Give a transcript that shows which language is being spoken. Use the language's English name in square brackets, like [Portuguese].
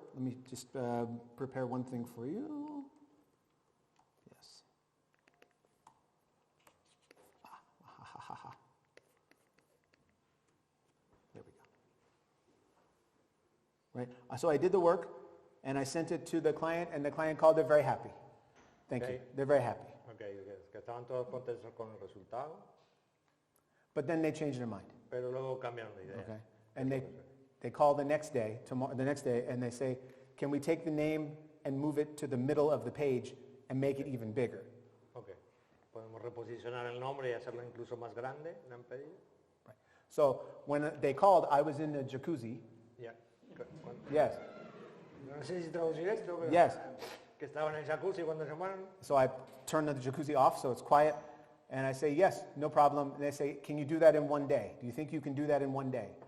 [English] Let me just prepare one thing for you. Yes. There we go. Right, so I did the work, and I sent it to the client, and the client called. They're very happy. Thank you. They're very happy. [Spanish] Okay, que estaban todos contentos con el resultado, [English] But then they changed their mind. [Spanish] pero luego cambiaron de idea. [English] Okay, and they call the next day, and they say, can we take the name and move it to the middle of the page and make it even bigger? Okay. [Spanish] Podemos reposicionar el nombre y hacerlo incluso más grande, me han pedido. [English] Right. So when they called, I was in the jacuzzi. [Spanish] Ya. [English] Yes. [Spanish] No sé si traducir esto, pero [English] Yes. [Spanish] que estaban en el jacuzzi cuando se mueren. [English] So I turned the jacuzzi off so it's quiet, and I say, yes, no problem. And they say, can you do that in one day? Do you think you can do that in one day?